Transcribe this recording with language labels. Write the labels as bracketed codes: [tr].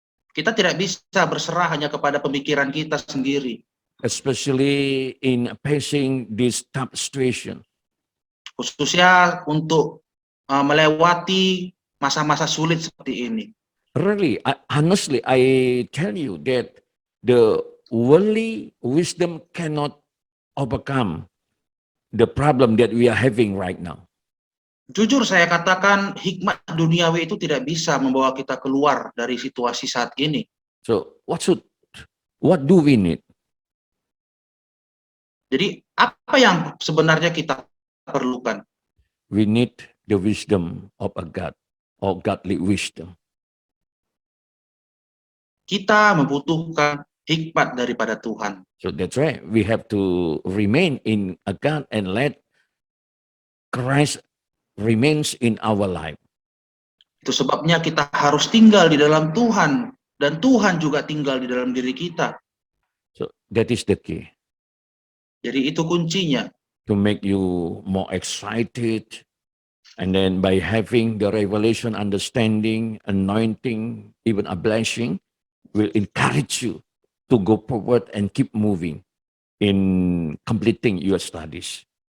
[id] Kita tidak bisa berserah hanya kepada pemikiran kita sendiri, [en] Especially in facing this tough situation. [id] khususnya untuk melewati masa-masa sulit seperti ini. [en] Really, honestly, I tell you that the worldly wisdom cannot overcome the problem that we are having right now. [id] Jujur saya katakan, hikmat duniawi itu tidak bisa membawa kita keluar dari situasi saat ini. [en] So what do we need? [id] Jadi apa yang sebenarnya kita perlukan? [en] We need the wisdom of a God, or godly wisdom. [id] Kita membutuhkan hikmat daripada Tuhan. [en] So that's right. We have to remain in a God and let Christ remains in our life. [id] Itu sebabnya kita harus tinggal di dalam Tuhan, dan Tuhan juga tinggal di dalam diri kita. [en] So that is the key [id] Jadi itu kuncinya. [en] to make you more excited. And then by having the revelation, understanding, anointing, even a blessing, will encourage you to go forward and keep moving in completing your studies.